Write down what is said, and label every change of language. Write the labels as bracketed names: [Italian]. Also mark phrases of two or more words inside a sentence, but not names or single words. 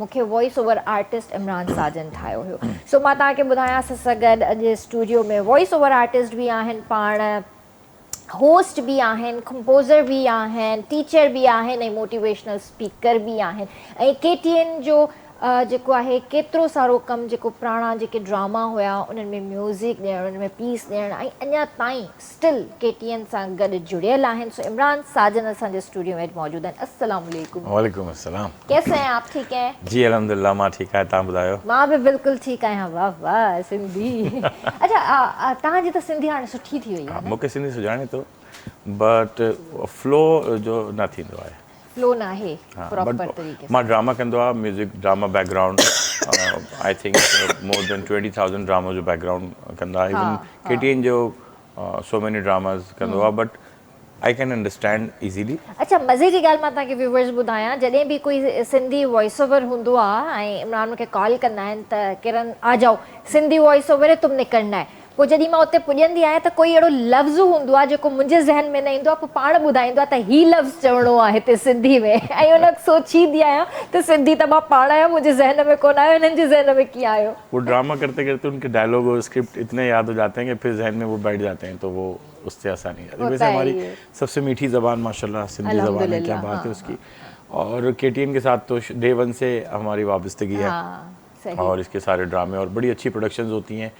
[Sindhi] मूंखे [English] voice over artist [Sindhi] इमरान साजन ठाहियो हुयो। सो मां तव्हांखे ॿुधायां सां गॾु अॼु स्टूडियो में [English] voice over artist [Sindhi] बि आहिनि, पाण होस्ट भी आहिनि, कंपोज़र भी आहिनि, टीचर भी आहिनि ऐं [English] motivational speaker [Sindhi] भी आहिनि ऐं KTN जो जेको आहे केतिरो सारो कमु जेको पुराणा जेके ड्रामा हुया उन्हनि में म्यूज़िक ॾियणु, उन्हनि में पीस ॾियणु ऐं अञा ताईं स्टिल KTN सां गॾु जुड़ियल आहिनि। सो इमरान साजन असांजे स्टूडियो में मौजूदु आहिनि। [Arabic] السلام عليكم. وعليكم السلام. [Urdu] کیسے ہیں آپ؟ ٹھیک ہیں [Sindhi] जी अल्हम्दुलिल्लाह, मां ठीकु आहियां, तव्हां ॿुधायो? मां बि बिल्कुलु ठीकु आहियां। वाह वाह सिंधी। अच्छा, तव्हांजी त सिंधी हाणे सुठी थी वई आहे। मूंखे सिंधी सुञाणे थो, [English] but flow [Sindhi] जो न थींदो आहे। फ्लो न आहे प्रॉपर तरीक़े सां। मां ड्रामा कंदो आहियां, [English] music drama background I think more than 20,000 drama [Sindhi] जो बैकग्राउंड कंदा आहियां। इवन KTN जो [English] so many dramas [Sindhi] कंदो आहे, [English] but I can understand easily. [Sindhi] अच्छा, मज़े जी ॻाल्हि मां तव्हांखे व्यूवर्स ॿुधायां, जॾहिं बि कोई सिंधी [English] voice over [Sindhi] हूंदो आहे ऐं इमरान मूंखे कॉल कंदा आहिनि त किरण [Urdu] آ جاؤ سندھی [English] voice over [Urdu] ہے تم نے کرنا ہے, [Sindhi] पोइ जॾहिं मां उते पुॼंदी आहियां त कोई अहिड़ो लफ़्ज़ हूंदो आहे जेको मुंहिंजे ज़हन में न ईंदो आहे, पोइ पाण ॿुधाईंदो आहे त ही लफ़्ज़ चवणो आहे हिते सिंधी में ऐं उन सोचींदी आहियां त सिंधी त मां पाण आहियां, मुंहिंजे ज़हन में कोन आयो, हिननि जे ज़हन में कीअं आयो। [Urdu] وہ ڈرامہ کرتے کرتے ان کے ڈائیلاگ اور اسکرپٹ اتنے یاد ہو جاتے ہیں کہ پھر ذہن میں وہ بیٹھ جاتے ہیں، تو وہ اس سے آسانی ہے. ویسے ہماری سب سے میٹھی زبان ماشاءاللہ سندھی زبان ہے، کیا بات ہے اس کی. اور KTN کے ساتھ تو [English] day one [Urdu] سے ہماری وابستگی ہے اور اس کے سارے ڈرامے اور بڑی اچھی پروڈکشنز ہوتی ہیں.